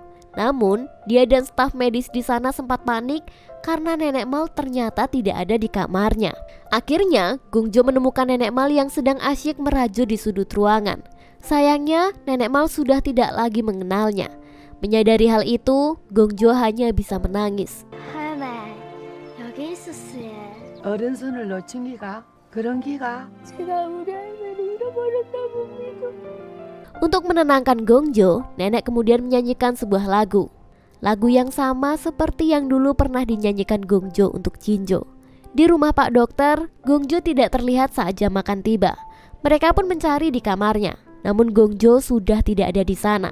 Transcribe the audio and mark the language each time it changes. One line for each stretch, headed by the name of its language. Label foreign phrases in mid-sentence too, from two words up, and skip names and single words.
Indonesian: Namun, dia dan staf medis di sana sempat panik karena Nenek Mal ternyata tidak ada di kamarnya. Akhirnya, Gongjo menemukan Nenek Mal yang sedang asyik merajut di sudut ruangan. Sayangnya, Nenek Mal sudah tidak lagi mengenalnya. Menyadari hal itu, Gongjo hanya bisa menangis.
Korean: 할말 여기 있었어요. 어른 손을 놓친 기가 그런 기가 제가 우리 할머니 잃어버렸나 봅니다.
Indonesian: Untuk menenangkan Gongjo, nenek kemudian menyanyikan sebuah lagu. Lagu yang sama seperti yang dulu pernah dinyanyikan Gongjo untuk Jinjo. Di rumah Pak Dokter, Gongjo tidak terlihat saat jam makan tiba. Mereka pun mencari di kamarnya, namun Gongjo sudah tidak ada di sana.